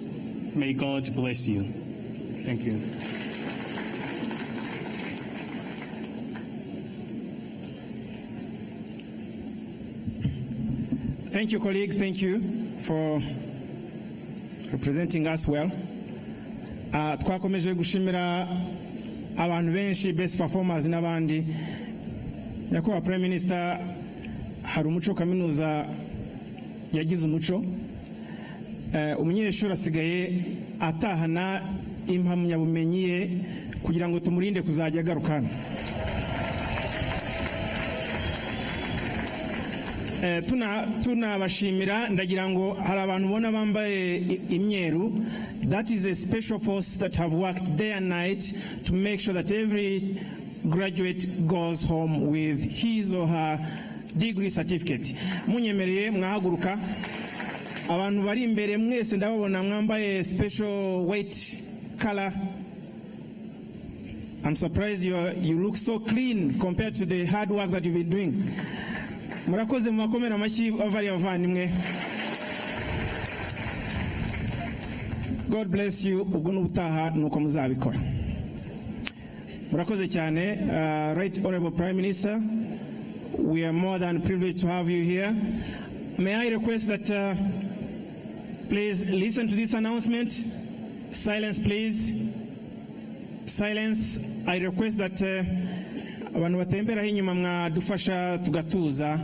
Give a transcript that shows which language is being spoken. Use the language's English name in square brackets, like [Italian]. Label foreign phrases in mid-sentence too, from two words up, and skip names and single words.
[English] May God bless you. Thank you. Thank you, colleague. Thank you for representing us well. [Kinyarwanda] Twakomeje gushimira abantu benshi, [English] best performers [Kinyarwanda] n'abandi. Nyakubahwa [English] Prime Minister, [Kinyarwanda] hari umuco kaminuza yagize umuco. Umunyeshuri asigaye atahana impamyabumenyi ye kugira ngo tumurinde kuzajya agarukana. Tunabashimira, ndagira ngo hari abantu ubona bambaye imyeru. [English] That is a special force that have worked day and night to make sure that every graduate goes home with his or her degree certificate. [Kinyarwanda] Munyemereye mwahaguruka. Abantu bari imbere mwese ndababona mwambaye [English] special white color. I'm surprised you look so clean compared to the hard work that you've been doing. [Kinyarwanda] Murakoze mumakomera amashyi avari abavandimwe. [English] God bless you. [Kinyarwanda] Ubwo n'ubutaha nuko muzabikora. Murakoze cyane. [English] Right Honorable Prime Minister, we are more than privileged to have you here. May I request that please listen to this announcement. Silence, please. Silence. I request that [Kinyarwanda] abantu batembera inyuma mwadufasha tugatuza.